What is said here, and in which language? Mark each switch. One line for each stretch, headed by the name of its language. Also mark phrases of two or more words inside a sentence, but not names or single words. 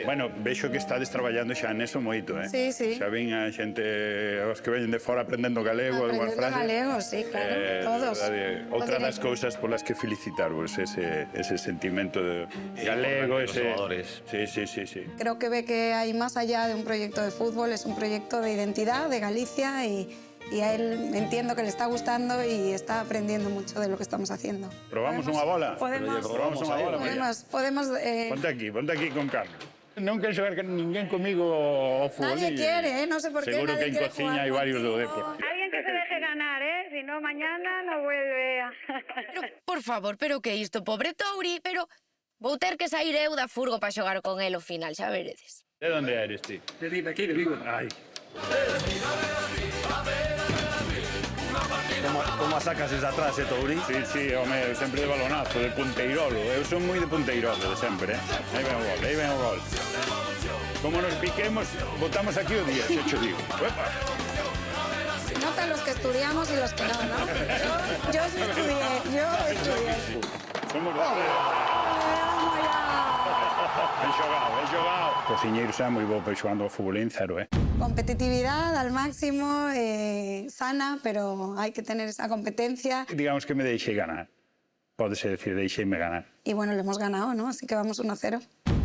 Galician: Bueno, vexo que estades traballando xa neso moito, Sí. Xa vin a xente, os que veñen de fora aprendendo galego, algunhas frases. Aprendendo galego, sí, claro, todos. Outra das cousas polas que felicitarvos, ese sentimento de galego, ese... Sí.
Spanish: Creo que ve que hay más allá de un proyecto de fútbol, es un proyecto de identidad de Galicia y a él entiendo que le está gustando y está aprendiendo mucho de lo que estamos haciendo.
Galician: ¿Probamos unha bola? Podemos unha bola. Podemos Ponte aquí con Carlos. Non quero xogar ninguén comigo ao fútbol.
Spanish: Nadie quiere, no sé por qué.
Galician: Seguro que en cociña hai varios do Depor.
Spanish: Alguien que se deje ganar, si no mañana no vuelve a...
Galician: Pero, por favor, pero que isto, pobre Touri, pero vou ter que sair eu da furgo para xogar con el ao final, xa veredes. De onde eres, ti? De Vigo. Ai. Como a sacas desde atrás, Touri? Sí, home, sempre de balonazo, de punteirolo. Eu son moi de punteirolo, de sempre, Aí ven o gol. Como nos piquemos, botamos aquí o día, xe cho digo.
Spanish: Nota los que estudiamos y los que no, ¿no? Yo sí estudié.
Galician: Somos Ben xogado. Cociñeiro xa moi bo, pero xogando ao futbolín cero,
Spanish: Competitividad al máximo, sana, pero hay que tener esa competencia.
Galician: Digamos que me deixei ganar. pódese decir, deixeime ganar.
Spanish: Y bueno, le hemos ganado, ¿no? Así que vamos 1-0.